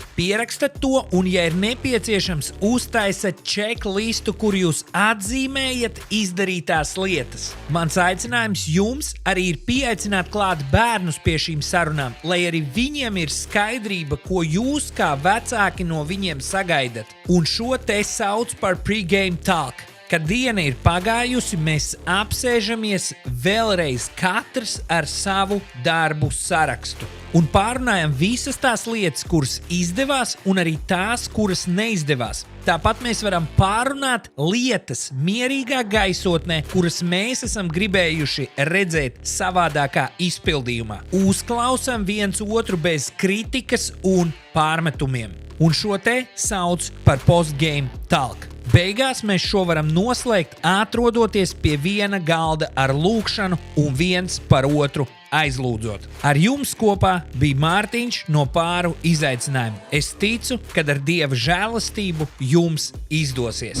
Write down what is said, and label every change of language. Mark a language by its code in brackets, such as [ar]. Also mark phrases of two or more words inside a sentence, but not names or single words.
[lv] Pierakstat to un, ja ir nepieciešams, uztaisat checklistu, kur jūs atzīmējat izdarītās lietas. Mans aicinājums jums arī ir pieaicināt klāt bērnus pie šīm sarunām, lai arī viņiem ir skaidrība, ko jūs kā vecāki no viņiem sagaidat. Un šo te sauc par [en] pre-game talk. [lv] Kad diena ir pagājusi, mēs apsēžamies vēlreiz katrs ar savu darbu sarakstu. Un pārunājam visas tās lietas, kuras izdevās, un arī tās, kuras neizdevās. Tāpat mēs varam pārunāt lietas mierīgā gaisotnē, kuras mēs esam gribējuši redzēt savādākā izpildījumā. Uzklausām viens otru bez kritikas un pārmetumiem. Un šo te sauc par [en] post-game talk. [lv] Beigās mēs šo varam noslēgt, atrodoties pie viena galda ar lūkšanu un viens par otru aizlūdzot. Ar jums kopā bija Mārtiņš no Pāru izaicinājuma. Es ticu, ka ar Dieva žēlastību jums izdosies.